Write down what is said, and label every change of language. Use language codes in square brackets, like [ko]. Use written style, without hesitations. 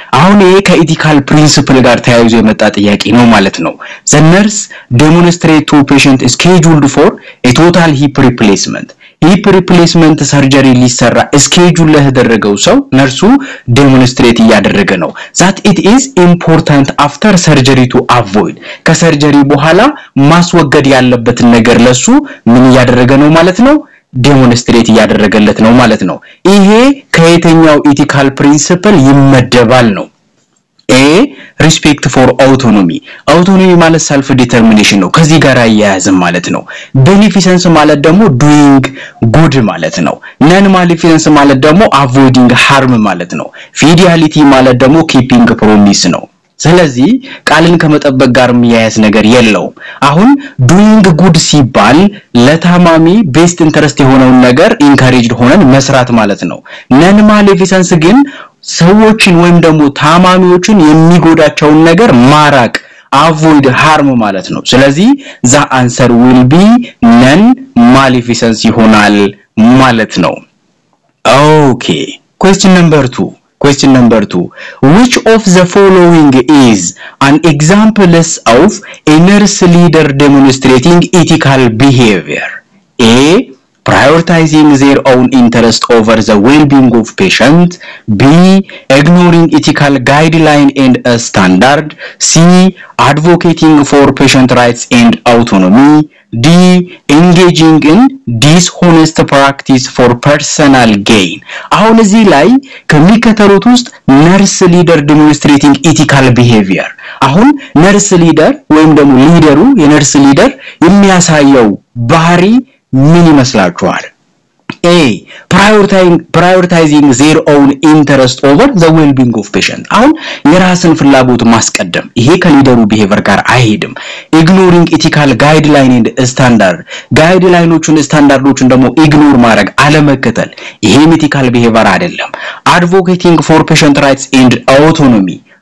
[am] አሁን ከኢቲካል ፕሪንሲፕል ጋር ተያይዞ የመጣ ጥያቄ ነው ማለት ነው። [en] The nurse demonstrate to patient scheduled for a total hip replacement. [am] hip replacement surgery ሊሰራ schedule ለተደረገው ሰው ነርሱ demonstrate እያደረገ ነው። [en] That it is important after surgery to avoid. [am] ከሰርጀሪ በኋላ ማስወገድ ያለበትን ነገር ለሱ ምን እያደረገ ነው ማለት ነው? ዴሞንስትሬት ያደረገለት ነው ማለት ነው። ይሄ ከየትኛው ኢቲካል ፕሪንሲፕል ይመደባል ነው? ኤ ሪስፔክት ፎር አውቶኖሚ ማለት ሰልፍ ዲተርሚኔሽን ነው። ከዚህ ጋር ያያዝም ማለት ነው። ቤኔፊሰንስ ማለት ደግሞ ዱይንግ ጉድ ማለት ነው። ነን ማሊፊሰንስ ማለት ደግሞ አቮይዲንግ ሃርም ማለት ነው። ፊዲያሊቲ ማለት ደግሞ ኪፒንግ ፕሮሚስ ነው። ስለዚህ ቃልን ከመጠበቅ ጋር የሚያያዝ ነገር የለውም። አሁን ዱይንግ ጉድ ሲባል ለታማሚ ቤስት ኢንተረስት የሆነውን ነገር ኢንካሬጅድ ሆነን መስራት ማለት ነው። ነን ማሌፊሰንስ ግን ሰዎችን ወይም ደግሞ ታማሚዎችን የሚጎዳቸውን ነገር ማራቅ avoid harm ማለት ነው። ስለዚህ [en] the answer will be non maleficence [am] ይሆናል ማለት ነው። [en] Okay, question number 2. Which of the following is an example of a nurse leader demonstrating ethical behavior? A. Prioritizing their own interest over the well-being of patient. B. Ignoring ethical guideline and standard. C. Advocating for patient rights and autonomy. D. Engaging in dishonest practice for personal gain. [am] አሁን እዚህ ላይ ከሚከተሉት ውስጥ [en] nurse leader demonstrating ethical behavior [am] አሁን nurse leader ወይም ደግሞ ሊደሩ የnurse leader የሚያሳየው ባህሪ ምን ይመስላችኋል? [en] A. Prioritizing their own interest over the well-being of patient. [am] አሁን የራስን ፍላጎት ማስቀደም ይሄ ከሊደሩ behavior ጋር አይሄድም። [en] Ignoring ethical guideline and standard. [am] ጋይድላይኖቹን ስታንዳርዶቹን ደግሞ ኢግኖር ማድረግ አለመከተል ይሄ ethical behavior አይደለም። [en] Advocating for patient rights and autonomy.